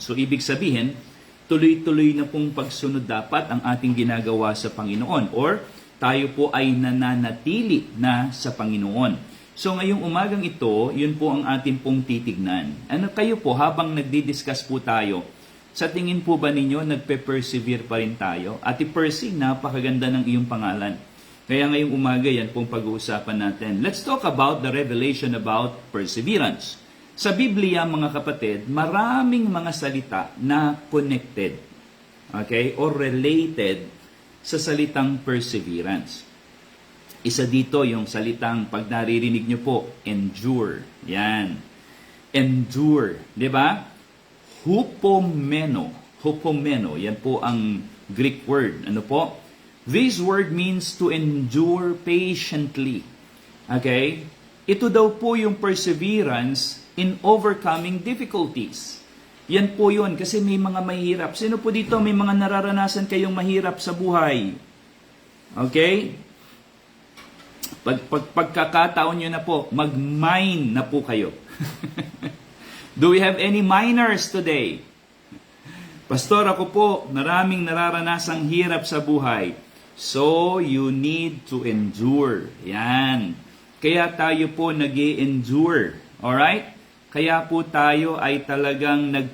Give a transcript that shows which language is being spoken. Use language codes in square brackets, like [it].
[tl] So ibig sabihin, tuloy-tuloy na pong pagsunod dapat ang ating ginagawa sa Panginoon or tayo po ay nananatili na sa Panginoon. So ngayong umagang ito, yun po ang atin pong titignan. Kayo po, habang nagdi-discuss po tayo, sa tingin po ba ninyo, nagpe-persevere pa rin tayo? Ate Percy, napakaganda ng iyong pangalan. Kaya ngayong umaga, yan pong pag-uusapan natin. [en] Let's talk about the revelation about perseverance. [tl] Sa Biblia, mga kapatid, maraming mga salita na connected, okay, or related sa salitang perseverance. Isa dito yung salitang pag naririnig nyo po, endure. Yan. Endure. Di ba? Hupomeno. Hupomeno. Yan po ang Greek word. Ano po? [en] This word means to endure patiently. Okay? [tl] Ito daw po yung perseverance in overcoming difficulties. Yan po yun. Kasi may mga mahirap. Sino po dito may mga nararanasan kayong mahirap sa buhay? Okay? Pagkakataon nyo na po, mag-mine na po kayo. [en] Do we have any miners today? [tl] Pastor, ako po, maraming nararanasang hirap sa buhay. [en] So, you need to endure. Yan. [tl] Kaya tayo po nag-i-endure. Alright? Kaya po tayo ay talagang